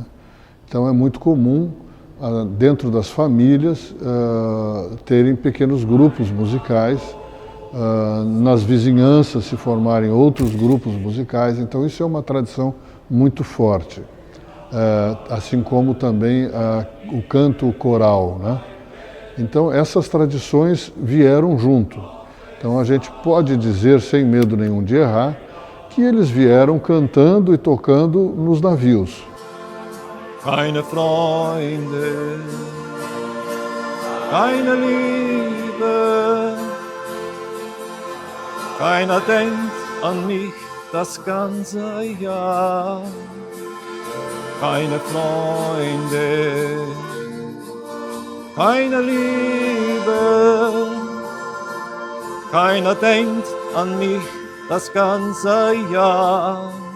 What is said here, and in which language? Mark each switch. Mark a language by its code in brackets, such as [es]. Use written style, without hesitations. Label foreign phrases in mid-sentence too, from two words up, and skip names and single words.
[pt] Então é muito comum, dentro das famílias, terem pequenos grupos musicais, nas vizinhanças se formarem outros grupos musicais, então isso é uma tradição muito forte, assim como também o canto coral, né? Então essas tradições vieram junto. Então a gente pode dizer, sem medo nenhum de errar, que eles vieram cantando e tocando nos navios. [de] Keine Freunde, keine Liebe, keiner denkt an mich das ganze Jahr. Keine Freunde, keine Liebe, keiner denkt an mich das ganze Jahr.